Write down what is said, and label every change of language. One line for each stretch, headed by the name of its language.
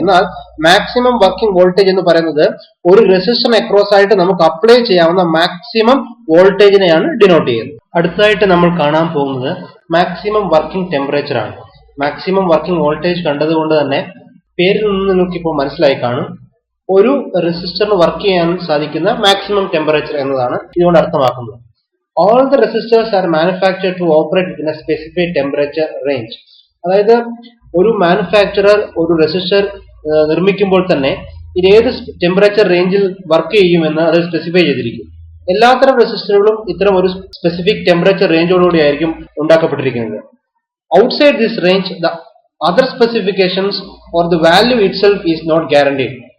Malayalam: എന്നാൽ maximum working voltage എന്ന് പറയുന്നത് ഒരു റെസിസ്റ്ററിന് അക്രോസ് ആയിട്ട് നമുക്ക് അപ്ലൈ ചെയ്യാവുന്ന മാക്സിമം വോൾട്ടേജിനെയാണ് ഡിനോട്ട് ചെയ്യുന്നത്. അടുത്തതായിട്ട് നമ്മൾ കാണാൻ പോകുന്നത് മാക്സിമം വർക്കിംഗ് ടെമ്പറേച്ചർ ആണ്. മാക്സിമം വർക്കിംഗ് വോൾട്ടേജ് കണ്ടതുകൊണ്ട് തന്നെ പേരിൽ നിന്ന് നിങ്ങൾക്ക് ഇപ്പോൾ മനസ്സിലായി കാണും. ഒരു റെസിസ്റ്ററിന് വർക്ക് ചെയ്യാൻ സാധിക്കുന്ന മാക്സിമം ടെമ്പറേച്ചർ എന്നതാണ് ഇതുകൊണ്ട് അർത്ഥമാക്കുന്നത്.
English: All the resistors are manufactured to operate within a specified temperature range.
Malayalam: അതായത് ഒരു മാനുഫാക്ചറർ ഒരു റെസിസ്റ്റർ നിർമ്മിക്കുമ്പോൾ തന്നെ ഇത് ഏത് ടെമ്പറേച്ചർ റേഞ്ചിൽ വർക്ക് ചെയ്യുമെന്ന് അത് സ്പെസിഫൈ ചെയ്തിരിക്കും. എല്ലാത്തരം റെസിസ്റ്ററുകളും ഇത്തരം ഒരു സ്പെസിഫിക് ടെമ്പറേച്ചർ റേഞ്ചോടുകൂടി ആയിരിക്കും ഉണ്ടാക്കപ്പെട്ടിരിക്കുന്നത്.
English: Outside this range the other specifications or the value itself is not guaranteed.